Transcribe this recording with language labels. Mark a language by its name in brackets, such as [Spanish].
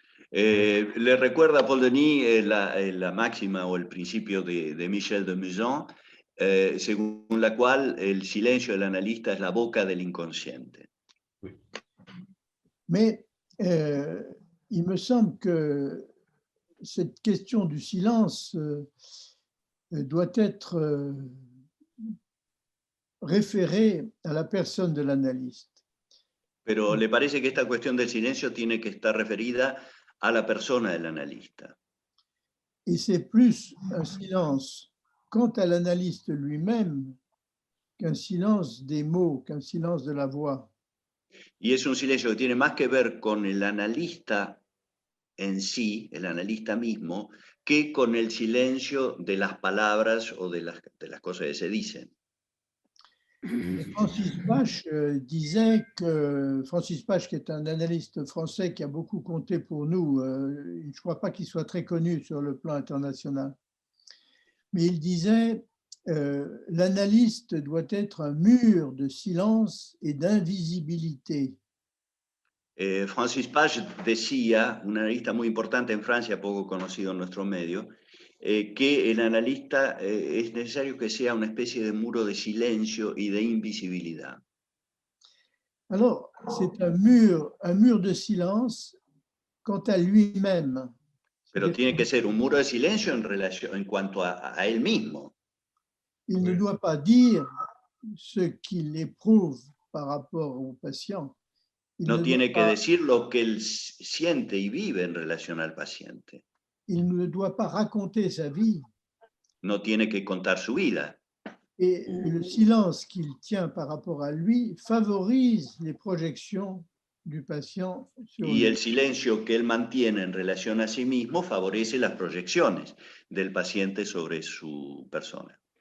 [Spanish] Le recuerda a Paul Denis la máxima o el principio de Michel de Musan, según la cual el silencio del analista es la boca del inconsciente. [French] Mais il me semble que cette question du silence doit être référée à la personne de l'analyste. [Spanish] Pero le parece que esta cuestión del silencio tiene que estar referida a la persona del analista. [French] Et c'est plus un silence quant à l'analyste lui-même qu'un silence des mots, qu'un silence de la voix. [Spanish] Y es un silencio que tiene más que ver con el analista en sí, el analista mismo, que con el silencio de las palabras o de las cosas que se dicen. [French] Francis Pache disait que, Francis Pache, qui est un analyste français qui a beaucoup compté pour nous, je ne crois pas qu'il soit très connu sur le plan international, mais il disait l'analyste doit être un mur de silence et d'invisibilité. [Spanish] Francis Pache decía, un analista muy importante en Francia, poco conocido en nuestro medio, que el analista es necesario que sea una especie de muro de silencio y de invisibilidad. [French] Alors, c'est un mur de silence quant à lui-même. [Spanish] Pero tiene que ser un muro de silencio en cuanto a él mismo. [French] Il ne doit pas dire ce qu'il éprouve par rapport au patient. [Spanish] No [French] ne [Spanish] tiene [French] doit [Spanish] que [French] pas- [Spanish] decir lo que él siente y vive en relación al paciente. [French] il ne doit pas raconter sa vie. [Spanish] No tiene que contar su vida. [French] Et le silence qu'il tient par rapport à lui favorise les projections du patient sur [Spanish] Y [French] lui. [Spanish] el silencio que él mantiene en relación a sí mismo favorece las proyecciones del paciente sobre su persona.